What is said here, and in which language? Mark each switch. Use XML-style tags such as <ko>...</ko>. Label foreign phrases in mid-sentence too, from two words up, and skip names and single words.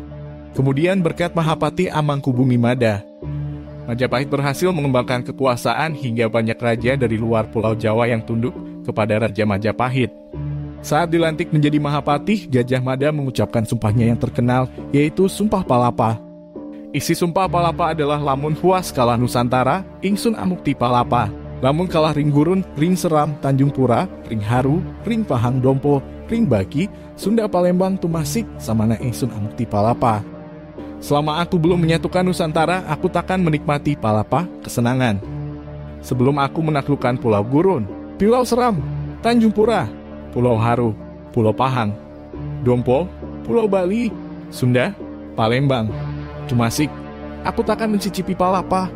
<id>Kemudian berkat Mahapati Amangkubumi Mada, Majapahit berhasil mengembangkan kekuasaan hingga banyak raja dari luar Pulau Jawa yang tunduk kepada Raja Majapahit. Saat dilantik menjadi Mahapatih, Gajah Mada mengucapkan sumpahnya yang terkenal, yaitu Sumpah Palapa.</id> <kaw>Isi Sumpah Palapa adalah lamun puas kalah Nusantara, ingsun amukti palapa. Lamun kalah ring gurun, ring seram, Tanjung Pura, ring haru, ring pahang dompo, ring baki, Sunda Palembang tumasik, samana ingsun amukti palapa.</kaw> <id>Selama aku belum menyatukan Nusantara, aku takkan menikmati palapa kesenangan. Sebelum aku menaklukkan Pulau Gurun, Pulau Seram, Tanjung Pura, Pulau Haru, Pulau Pahang, Dompo, Pulau Bali, Sunda, Palembang, tumasik, aku takkan mencicipi palapa.</id>